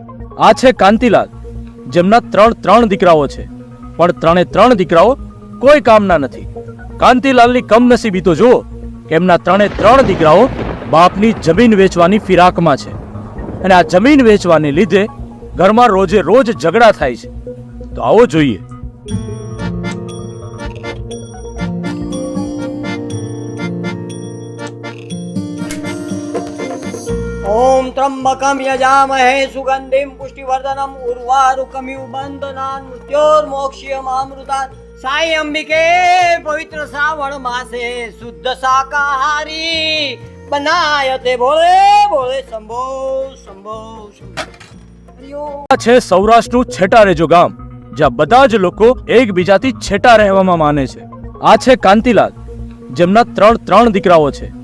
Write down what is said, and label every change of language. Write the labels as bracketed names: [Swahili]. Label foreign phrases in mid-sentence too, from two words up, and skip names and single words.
[Gujarati] આ છે કાંતિલાલ, જેમના ત્રણ દીકરાઓ છે, પણ ત્રણે દીકરાઓ કોઈ કામના નથી. કાંતિલાલની કમનસીબી તો જુઓ કે એમના ત્રણ દીકરાઓ બાપની જમીન વેચવાની ફિરાકમાં છે, અને આ જમીન વેચવાને લીધે ઘરમાં રોજે રોજ ઝઘડા થાય છે. તો આવો જોઈએ. [Sanskrit] ओम त्र्यंबकम यजामहे सुगंधिम पुष्टिवर्धनम उर्वारुकमिव बंधनान् मृत्योर्मोक्षयमामृतात्. [Hindi] साई अंबिके पवित्र श्रावण मासे शुद्ध शाकाहारी बनायते बोले बोले शंभो शंभो शंभो. [Gujarati] આ છે સૌરાષ્ટ્રનું છેટા રેજો ગામ, જ્યાં બધા જ લોકો એકબીજાથી છેટા રહેવામાં માને છે. આ છે કાંતિલાલ, જેમના ત્રણ દીકરાઓ છે,